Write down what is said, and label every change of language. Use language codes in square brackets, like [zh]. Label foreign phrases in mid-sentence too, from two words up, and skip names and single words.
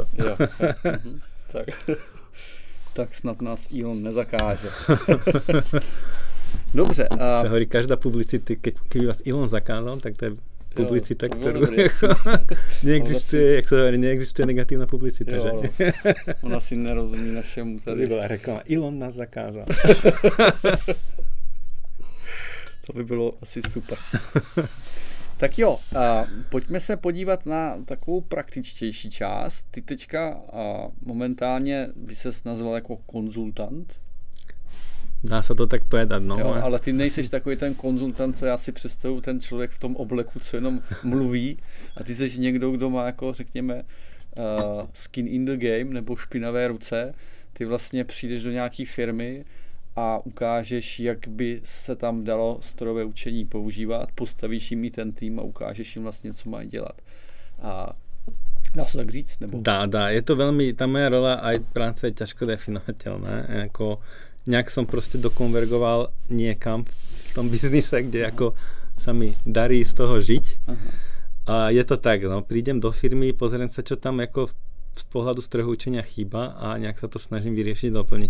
[cs] Jo. Tak snad nás Elon nezakáže. Dobře. [sk] Se hovorí, každá publicita, keby vás Elon zakázal, tak to je publicita, ktorú neexistuje, jak sa hovorí, neexistuje negatívna publicita, že? [cs] Ona si nerozumí našemu tady. [sk] To by bola reklama, Elon nás zakázal. [cs] To by bylo asi super. Tak jo, pojďme se podívat na takovou praktičtější část. Ty teďka momentálně by ses nazval jako konzultant. [sk] Dá se to tak povedat, no. [cs] Jo, ale ty nejseš takový ten konzultant, co já si představuji, ten člověk v tom obleku, co jenom mluví. A ty jsi někdo, kdo má, jako řekněme, [en] skin in the game, [cs] nebo špinavé ruce. Ty vlastně přijdeš do nějaké firmy a ukážeš, jak by se tam dalo strojové učení používat, postavíš jim ten tým a ukážeš jim vlastně, co mají dělat. A dá se tak říct? Nebo? Dá. [sk] Je to veľmi, tá moja rola aj práca je ťažko definovateľná. Ako, nejak som proste dokonvergoval niekam v tom biznise, kde ako sa mi darí z toho žiť. Aha. A je to tak, no, prídem do firmy, pozriem sa, čo tam ako z pohľadu strojového učenia chýba a nejak sa to snažím vyriešiť, doplniť.